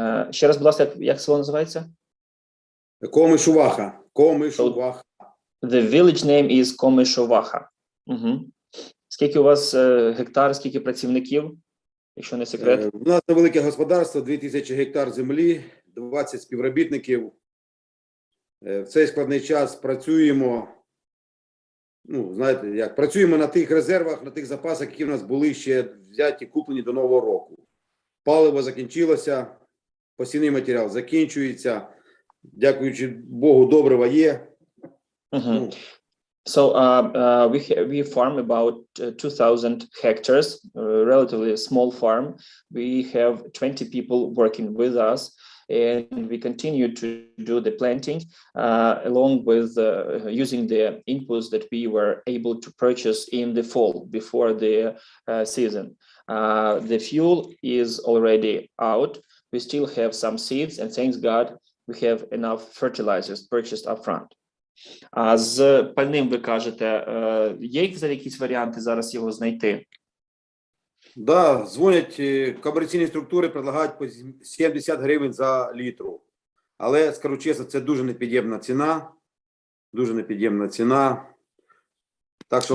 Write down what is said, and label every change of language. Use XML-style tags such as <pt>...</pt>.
<uk>Ще раз, будь ласка, як село називається? Комишуваха. Комишуваха.</uk> <en>The village name is Komyshovaha.</en> <uk>Скільки у вас гектар, скільки працівників, якщо не секрет? У нас невелике господарство, 2000 гектар землі, 20 співробітників. В цей складний час працюємо, ну, знаєте, як, працюємо на тих резервах, на тих запасах, які в нас були ще взяті, куплені до Нового року. Паливо закінчилося, посівний матеріал закінчується, дякуючи Богу, добрива є.</uk> <en>So we farm about 2,000 hectares, relatively small farm. We have 20 people working with us, and we continue to do the planting along with using the inputs that we were able to purchase in the fall before the season. The fuel is already out. We still have some seeds, and thanks God, we have enough fertilizers purchased upfront.</en> <uk>А з пальним ви кажете, є якісь варіанти зараз його знайти? Да, дзвонять комерційні структури, предлагають по 70 гривень за літру. Але, скажу чесно, це дуже непід'ємна ціна. Дуже непід'ємна ціна. Так що</uk>